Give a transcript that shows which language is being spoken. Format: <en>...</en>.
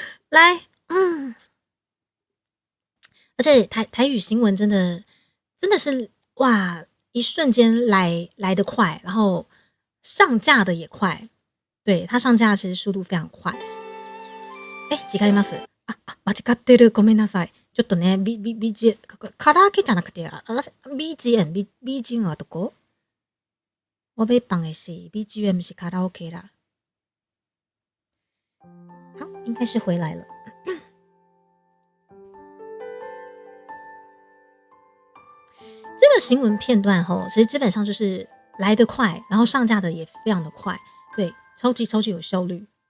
<zh>来，而且台语新闻真的是哇，一瞬间来得快，然后上架的也快，对，它上架其实速度非常快。</zh> <ja>違います。間違ってる。ごめんなさい。ちょっとね、BGM、カラオケじゃなくて、BGM はどこ？</ja> <zh>我要放的是 BGM 是卡拉 OK 啦。好，应该是回来了。这个新闻片段其实基本上就是来得快，然后上架的也非常的快，对，超级有效率。</zh>